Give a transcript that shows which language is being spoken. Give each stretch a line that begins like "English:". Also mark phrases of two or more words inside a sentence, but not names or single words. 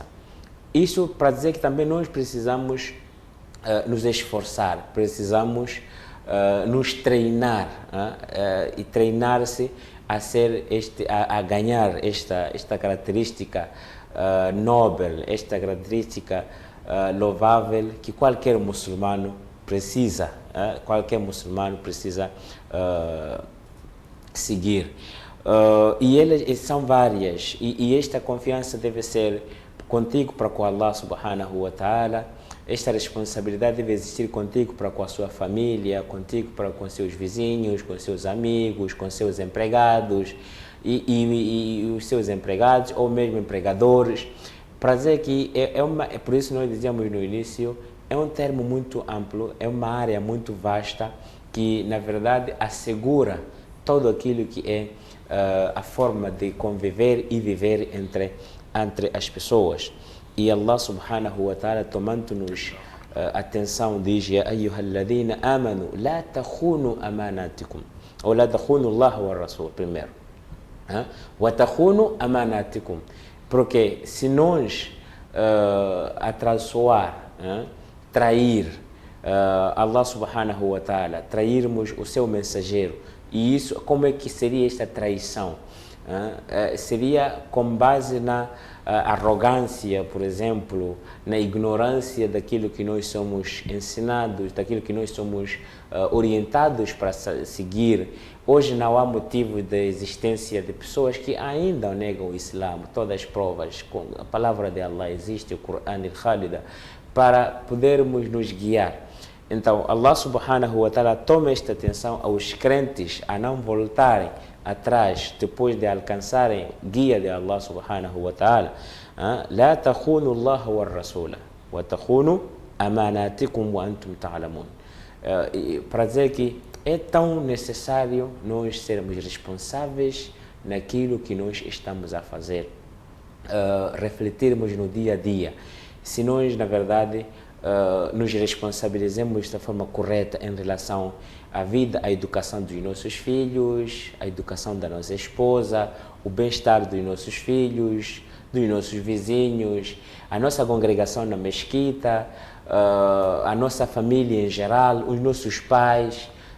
Portuguese: Isso para dizer que também nós precisamos nos esforçar, precisamos nos treinar e treinar-se a ganhar esta característica nobre, esta característica louvável que qualquer muçulmano precisa, seguir. E elas são várias, e esta confiança deve ser contigo para com
Arabic: الله سبحانه وتعالى.
Portuguese: Esta responsabilidade deve existir contigo para com a sua família, contigo para com seus vizinhos, com seus amigos, com seus empregados e os seus empregados ou mesmo empregadores. Para dizer que é por isso nós dizíamos no início, é um termo muito amplo, é uma área muito vasta que, na verdade, assegura todo aquilo que é a forma de conviver e viver entre as pessoas. E
Arabic: الله سبحانه وتعالى,
Portuguese: tomando-nos atenção, diz:
Arabic: يا أيها الذين آمنوا, لا تخونوا أماناتكم. Ou لا تخونوا الله والرسول, primeiro. وتخونوا أماناتكم.
Portuguese: Porque se nós atraiçoar, trair
Arabic: الله سبحانه وتعالى,
Portuguese: trairmos o seu mensageiro, e isso, como é que seria esta traição? Seria com base na arrogância, por exemplo, na ignorância daquilo que nós somos ensinados, daquilo que nós somos orientados para seguir. Hoje não há motivo de existência de pessoas que ainda negam o Islã. Todas as provas, a palavra de Allah existe, o Corão al-Khalida, para podermos nos guiar. Então,
Arabic: الله سبحانه وتعالى
Portuguese: toma esta atenção aos crentes a não voltarem atrás depois de alcançarem guia de
Arabic: الله سبحانه وتعالى. لا تخونوا الله والرسول وتخونوا أماناتكم وأنتم تعلمون.
Portuguese: Para dizer que é tão necessário nós sermos responsáveis naquilo que nós estamos a fazer, refletirmos no dia a dia. Se nós, na verdade, nos responsabilizemos da forma correta em relação à vida, à educação dos nossos filhos, à educação da nossa esposa, o bem-estar dos nossos filhos, dos nossos vizinhos, a nossa congregação na mesquita, a nossa família em geral, os nossos pais,